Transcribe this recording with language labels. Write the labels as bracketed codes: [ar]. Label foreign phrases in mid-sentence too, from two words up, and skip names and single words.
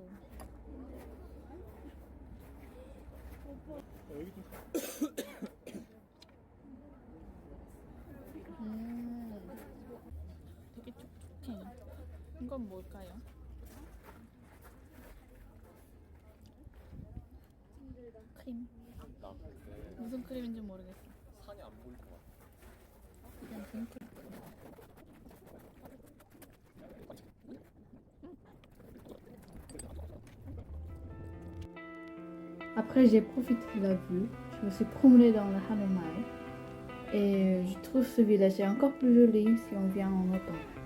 [ko] 되게 촉촉해. 이건 뭘까요? 크림. 무슨 크림인지 모르겠어. 산이 안 보일 것 같아. 그냥 딩크. [fr] Après, j'ai profité de la vue. Je me suis promenée dans le Hanokmaeul et je trouve ce village est encore plus joli si on vient en automne.